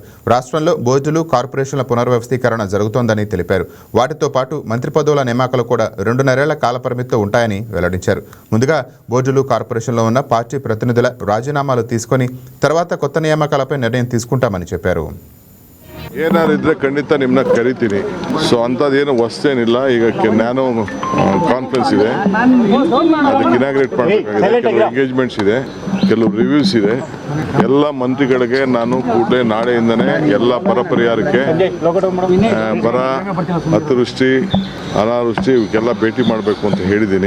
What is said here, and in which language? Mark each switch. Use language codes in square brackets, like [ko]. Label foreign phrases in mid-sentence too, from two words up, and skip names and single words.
[te] రాష్ట్రంలో బోర్డులు, కార్పొరేషన్ల పునర్వ్యవస్థీకరణ జరుగుతోందని తెలిపారు. వాటితో పాటు మంత్రి పదవుల నియామకాలు కూడా 2.5 ఏళ్ల కాలపరిమితితో ఉంటాయని వెల్లడించారు. ముందుగా బోర్డులు, కార్పొరేషన్లో ఉన్న పార్టీ ప్రతినిధుల రాజీనామాలు తీసుకొని తర్వాత కొత్త నియామకాలపై నిర్ణయం తీసుకుంటామని చెప్పారు. [kn] ಏನಾರು ಇದ್ರೆ ಖಂಡಿತ ನಿಮ್ಮನ್ನ ಕರಿತೀನಿ. ಸೊ ಅಂಥದ್ದೇನು ಹೊಸ್ತೇನಿಲ್ಲ. ಈಗ [en] nano conference [kn] ಇದೆ, ಅದಕ್ಕೆ ಇನಾಗ್ರೇಟ್ ಮಾಡಬೇಕಾಗಿದೆ. ಕೆಲವು ಎಂಗೇಜ್ಮೆಂಟ್ಸ್ ಇದೆ, ಕೆಲವು ರಿವ್ಯೂಸ್ ಇದೆ. ಎಲ್ಲ ಮಂತ್ರಿಗಳಿಗೆ ನಾನು ಕೂಡಲೇ ನಾಳೆಯಿಂದನೇ ಎಲ್ಲ ಬರ ಪರಿಹಾರಕ್ಕೆ, ಬರ, ಅತಿವೃಷ್ಟಿ, ಅನಾವೃಷ್ಟಿ ಇವಕ್ಕೆಲ್ಲ ಭೇಟಿ ಮಾಡಬೇಕು ಅಂತ ಹೇಳಿದ್ದೀನಿ.